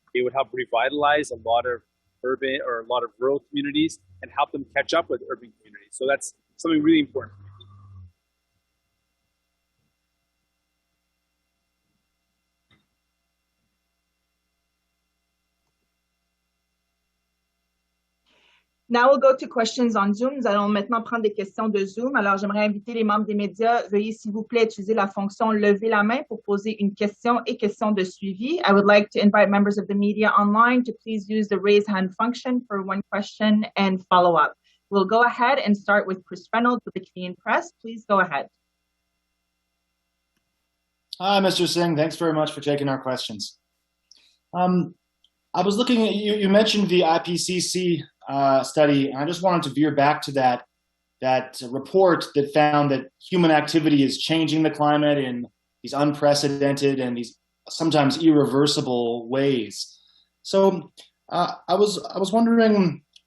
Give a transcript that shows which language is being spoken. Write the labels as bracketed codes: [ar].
[en] It would help revitalize a lot of urban or a lot of rural communities and help them catch up with urban communities. So that's something really important. Now we'll go to questions on Zoom. [fr] Nous allons maintenant prendre des questions de Zoom. Alors, j'aimerais inviter les membres des médias. Veuillez, s'il vous plaît, utiliser la fonction « Lever la main » pour poser une question et question de suivi. [en] I would like to invite members of the media online to please use the raise hand function for one question and follow up. We'll go ahead and start with Chris Reynolds with the Canadian Press. Please go ahead. Hi, Mr. Singh. Thanks very much for taking our questions. I was looking at you mentioned the IPCC study, and I just wanted to veer back to that report that found that human activity is changing the climate in these unprecedented and these sometimes irreversible ways. So I was wondering,